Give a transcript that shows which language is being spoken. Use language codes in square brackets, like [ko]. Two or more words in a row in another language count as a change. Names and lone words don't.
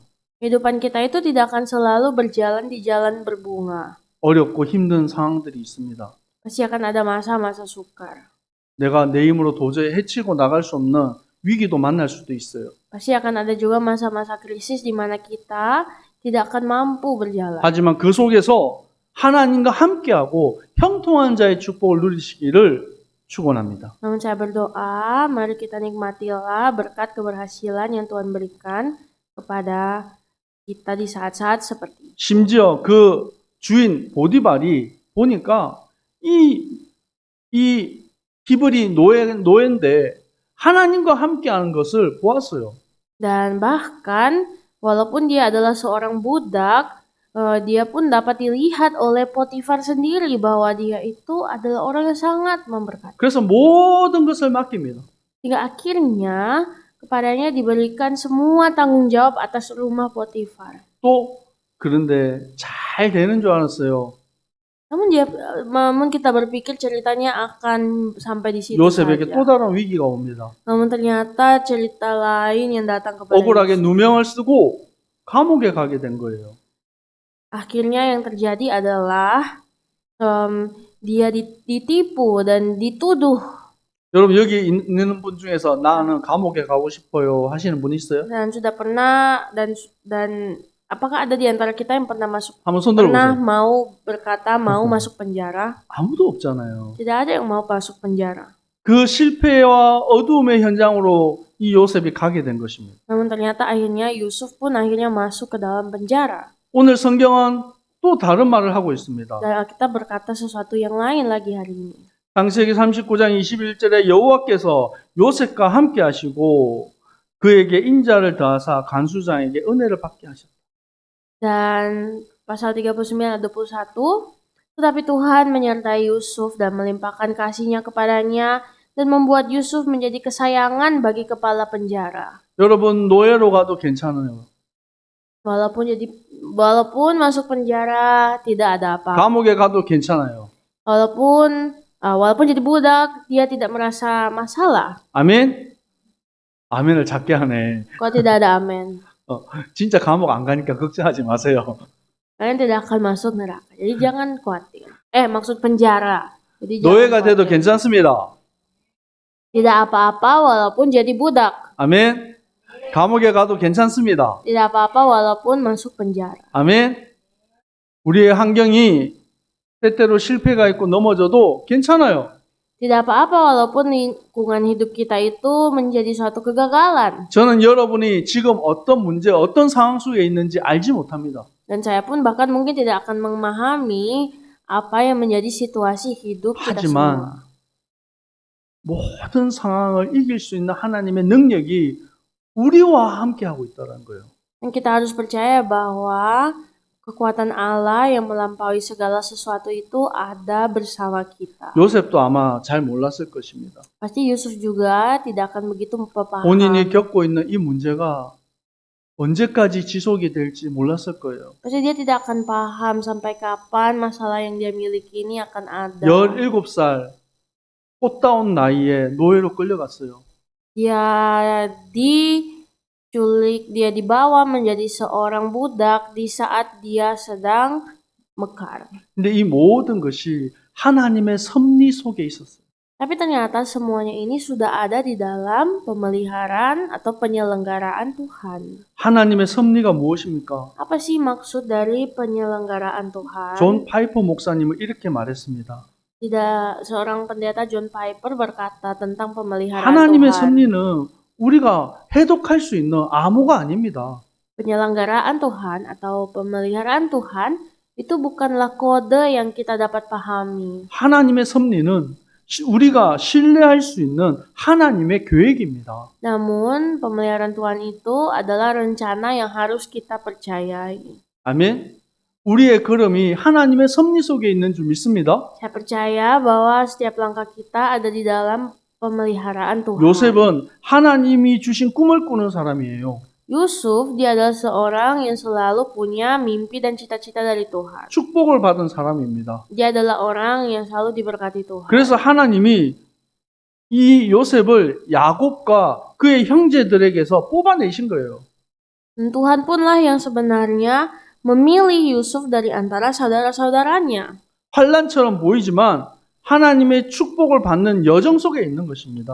[id] Kehidupan kita itu tidak akan selalu berjalan di jalan berbunga. [ko] 어렵고 힘든 상황들이 있습니다. [id] Pasti akan ada masa-masa sukar. [ko] 내가 내 힘으로 도저히 헤치고 나갈 수 없는 위기도 만날 수도 있어요. [id] Pasti akan ada juga masa-masa krisis di mana kita tidak akan mampu berjalan. [ko] 하지만 그 속에서 하나님과 함께하고 형통한 자의 축복을 누리시기를 축원합니다. [id] Namun saya berdoa, mari kita nikmatilah berkat keberhasilan yang Tuhan berikan kepada kita di saat-saat seperti ini. [ko] 심지어 그 주인 보디발이 보니까 이 히브리 노예인데 하나님과 함께하는 것을 보았어요. [id] Dan bahkan walaupun dia adalah seorang budak, dia pun dapat dilihat oleh Potifar sendiri bahwa dia itu adalah orang yang sangat memberkati. [ko] 그래서 모든 것을 맡깁니다. [id] Hingga akhirnya kepadanya diberikan semua tanggung jawab atas rumah Potifar. [ko] 또 그런데 잘 되는 줄 알았어요. [id] Namun kita berpikir ceritanya akan sampai di situ [ko] 요셉에게 [id] saja. [ko] 또 다른 위기가 옵니다. [id] Namun ternyata cerita lain yang datang kepada [ko] 억울하게 [id] Yusuf. [ko] 누명을 쓰고 감옥에 가게 된 거예요. [id] Akhirnya yang terjadi adalah dia ditipu dan dituduh. [ko] 여러분 여기 있는 분 중에서 나는 감옥에 가고 싶어요 하시는 분 있어요? [id] Dan sudah pernah dan apakah ada di antara kita yang pernah [ko] 한번 손 들어보세요. [id] mau berkata mau masuk penjara? [ko] 아무도 없잖아요. [id] Tidak ada yang mau masuk penjara. [ko] 그 실패와 어두움의 현장으로 이 요셉이 가게 된 것입니다. [id] Namun ternyata akhirnya Yusuf pun akhirnya masuk ke dalam penjara. [ko] 오늘 성경은 또 다른 말을 하고 있습니다. [id] Dan Alkitab berkata sesuatu yang lain lagi hari ini. [ko] 창세기 39장 21절에 여호와께서 요셉과 함께 하시고 그에게 인자를 더하사 간수장에게 은혜를 받게 하셨다. [id] Dan pasal 39 ayat 21, tetapi Tuhan menyertai Yusuf dan melimpahkan kasih-Nya kepadanya dan membuat Yusuf menjadi kesayangan bagi kepala penjara. [ko] 여러분 노예로 가도 괜찮아요. [id] Walaupun masuk penjara tidak ada apa. [ko] 감옥에 가도 괜찮아요. [id] Walaupun jadi budak dia tidak merasa masalah. [ko] 아멘? 아멘을 작게 하네. [id] Kalau tidak ada amen. [ko] 진짜 감옥 안 가니까 걱정하지 마세요. [id] Kalian tidak akan masuk neraka. Jadi jangan khawatir. Maksud penjara. Jadi [ko] 노예가 [id] jangan [ko] 돼도 [id] khawatir. [ko] 괜찮습니다. [id] Tidak apa-apa walaupun jadi budak. [ko] 아멘? 감옥에 가도 괜찮습니다. [id] Tidak apa-apa walaupun masuk penjara. [ko] 아멘? 우리의 환경이 때때로 실패가 있고 넘어져도 괜찮아요. [id] Tidak apa-apa walaupun lingkungan hidup kita itu menjadi suatu kegagalan. [ko] 저는 여러분이 지금 어떤 문제, 어떤 상황 속에 있는지 알지 못합니다. [id] Dan saya pun bahkan mungkin tidak akan memahami apa yang menjadi situasi hidup kita semua. [ko] 하지만 모든 상황을 이길 수 있는 하나님의 능력이 우리와 함께하고 있다는 거예요. [id] Dan kita harus percaya bahwa kekuatan Allah yang melampaui segala sesuatu itu ada bersama kita. [ko] 요셉도 아마 잘 몰랐을 것입니다. [id] Pasti Yusuf juga tidak akan begitu paham. [ko] 본인이 겪고 있는 이 문제가 언제까지 지속이 될지 몰랐을 거예요. [id] Pasti dia tidak akan paham sampai kapan masalah yang dia miliki ini akan ada. [ko] 17살 꽃다운 나이에 노예로 끌려갔어요. [id] Dia diculik, dia dibawa menjadi seorang budak di saat dia sedang mekar. [ko] 근데 이 모든 것이 하나님의 섭리 속에 있었어요. [id] Tapi ternyata semuanya ini sudah ada di dalam pemeliharaan atau penyelenggaraan Tuhan. [ko] 하나님의 섭리가 무엇입니까? [id] Apa sih maksud dari penyelenggaraan Tuhan? [ko] 존 파이퍼 목사님은 이렇게 말했습니다. [id] Tidak, seorang pendeta John Piper berkata tentang pemeliharaan [ko] 하나님의 [id] Tuhan. [ko] 섭리는 우리가 해독할 수 있는 암호가 아닙니다. [id] Penyelenggaraan Tuhan atau pemeliharaan Tuhan itu bukanlah kode yang kita dapat pahami. [ko] 하나님의 섭리는 우리가 신뢰할 수 있는 하나님의 계획입니다. [id] Namun, pemeliharaan Tuhan itu adalah rencana yang harus kita percayai. [ko] 아멘. 우리의 걸음이 하나님의 섭리 속에 있는 줄 믿습니다. [id] Saya percaya bahwa setiap langkah kita ada di dalam pemeliharaan Tuhan. [ko] 요셉은 하나님이 주신 꿈을 꾸는 사람이에요. [id] Yusuf, dia adalah seorang yang selalu punya mimpi dan cita-cita dari Tuhan. [ko] 축복을 받은 사람입니다. [id] Dia adalah orang yang selalu diberkati Tuhan. [ko] 그래서 하나님이 이 요셉을 야곱과 그의 형제들에게서 뽑아내신 거예요. [id] Dan Tuhan punlah yang sebenarnya memilih Yusuf dari antara saudara-saudaranya. [ko] 환란처럼 보이지만 하나님의 축복을 받는 여정 속에 있는 것입니다.